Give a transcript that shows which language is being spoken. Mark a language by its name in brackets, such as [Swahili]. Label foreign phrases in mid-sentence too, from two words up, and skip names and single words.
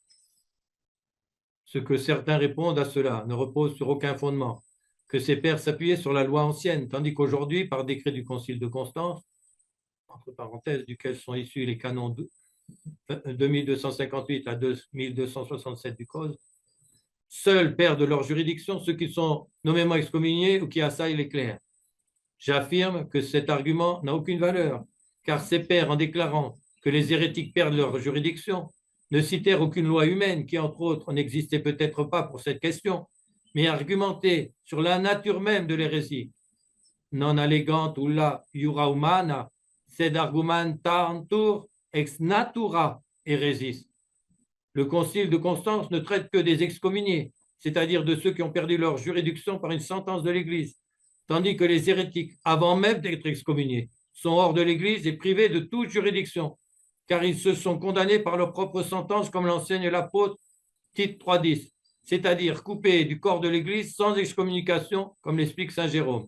[French] Ce que certains répondent à cela ne repose sur aucun fondement, que ces pères s'appuyaient sur la loi ancienne, tandis qu'aujourd'hui, par décret du Concile de Constance, entre parenthèses, duquel sont issus les canons 2258 à 2267 du Code, seuls perdent leur juridiction ceux qui sont nommément excommuniés ou qui assaillent les clercs. J'affirme que cet argument n'a aucune valeur, car ces pères, en déclarant que les hérétiques perdent leur juridiction, ne citèrent aucune loi humaine qui, entre autres, n'existait peut-être pas pour cette question, mais argumentaient sur la nature même de l'hérésie. [Latin] Non allegant ulla iura humana, sed argumentantur ex natura hérésis. [French] Le concile de Constance ne traite que des excommuniés, c'est-à-dire de ceux qui ont perdu leur juridiction par une sentence de l'Église, tandis que les hérétiques, avant même d'être excommuniés, sont hors de l'Église et privés de toute juridiction, car ils se sont condamnés par leur propre sentence, comme l'enseigne l'apôtre Tite 3,10, c'est-à-dire coupés du corps de l'Église sans excommunication, comme l'explique saint Jérôme.